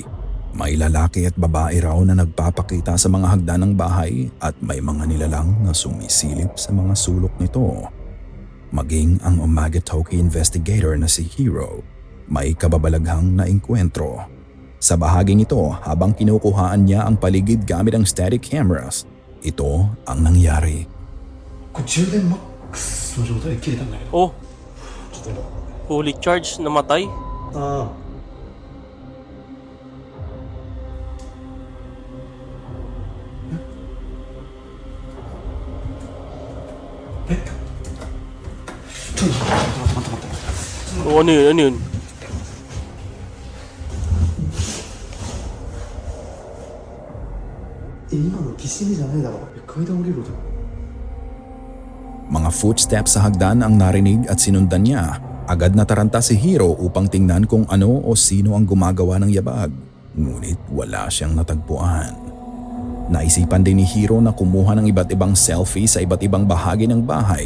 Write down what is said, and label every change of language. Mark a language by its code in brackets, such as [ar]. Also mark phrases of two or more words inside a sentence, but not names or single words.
[tl] May lalaki at babae raw na nagpapakita sa mga hagdan ng bahay at may mga nilalang na sumisilip sa mga sulok nito. Maging ang Umaga Toki investigator na si Hiro, may kababalaghang naengkwentro. Sa bahaging ito, habang kinukuhaan niya ang paligid gamit ang static cameras, ito ang nangyari. [ja] これ充電マックスの状態で切れたんだけど Oh, ちょっと [en] fully charged, [tl] namatay. [ja] ああえちょっと待って [tl] Oh, ano yun, ano yun? [ja] 今のきしみじゃねえだろ階段降りる音 [tl] Mga footsteps sa hagdan ang narinig at sinundan niya. Agad nataranta si Hiro upang tingnan kung ano o sino ang gumagawa ng yabag. Ngunit wala siyang natagpuan. Naisipan din ni Hiro na kumuha ng iba't ibang selfie sa iba't ibang bahagi ng bahay.